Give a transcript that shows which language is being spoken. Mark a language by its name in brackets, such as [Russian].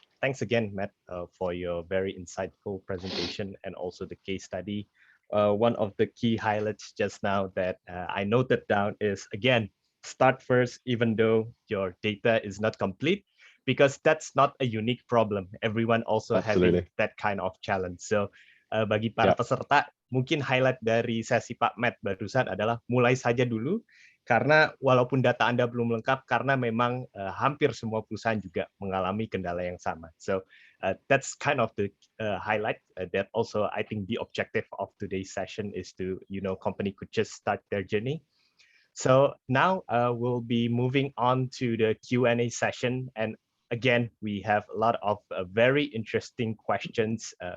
[English] Thanks again, Matt, for your very insightful presentation and also the case study. One of the key highlights just now that I noted down is, again, start first, even though your data is not complete, because that's not a unique problem. Everyone also having that kind of challenge. So [Indonesian] bagi para peserta, mungkin highlight dari sesi Pak Matt barusan adalah mulai saja dulu, karena walaupun data Anda belum lengkap, karena memang hampir semua perusahaan juga mengalami kendala yang sama. [English] So that's kind of the highlight that also I think the objective of today's session is to, company could just start their journey. So now we'll be moving on to the Q&A session. And again, we have a lot of very interesting questions.